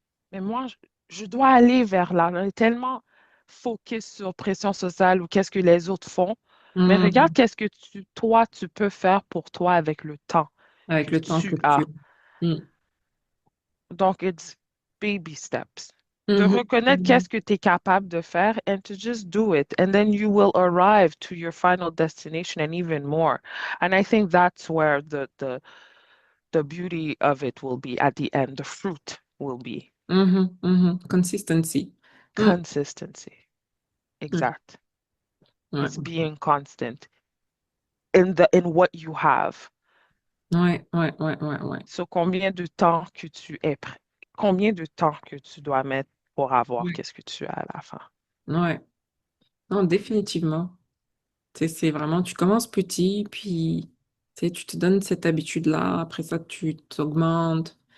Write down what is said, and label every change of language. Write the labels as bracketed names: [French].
[French] Mais moi, je dois aller vers là. On est tellement focus sur pression sociale ou qu'est-ce que les autres font. Mais regarde Mhm. qu'est-ce que toi, tu peux faire pour toi avec le temps Avec que le temps tu que as. tu... Mm. [English] Donc, it's baby steps. De Mhm. [French] reconnaître Mhm. qu'est-ce que tu es capable de faire [English] and to just do it. And then you will arrive to your final destination and even more. And I think that's where the beauty of it will be at the end. The fruit will be Mhm. Mhm. Consistency. Mm. consistency. Mm. [French] Exact. Ouais. [English] It's being constant in what you have. [French] Ouais, ouais, ouais, ouais, ouais. So, combien de temps que tu es prêt? Combien de temps que tu dois mettre pour avoir Ouais. qu'est-ce que tu as à la fin? Ouais. Non, définitivement. Tu sais, c'est vraiment, tu commences petit, puis tu sais, tu te donnes cette habitude-là, après ça, tu t'augmentes.